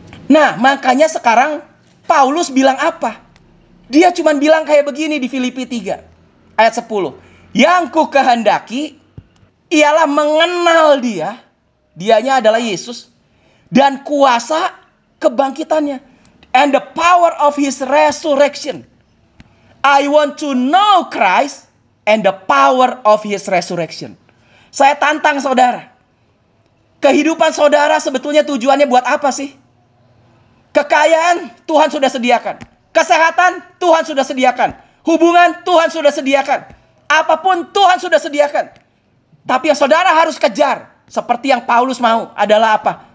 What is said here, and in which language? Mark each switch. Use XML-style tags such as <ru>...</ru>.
<id>Nah, makanya sekarang Paulus bilang apa? Dia cuma bilang kayak begini di Filipi 3 ayat 10. Yang ku kehendaki ialah mengenal dia. Dianya adalah Yesus. Dan kuasa kebangkitannya.</id> <en>And the power of his resurrection. I want to know Christ and the power of his resurrection.</en> <id>Saya tantang saudara. Kehidupan saudara sebetulnya tujuannya buat apa sih? Kekayaan Tuhan sudah sediakan. Kesehatan Tuhan sudah sediakan. Hubungan Tuhan sudah sediakan. Apapun Tuhan sudah sediakan. Tapi yang saudara harus kejar, seperti yang Paulus mau, adalah apa?</id>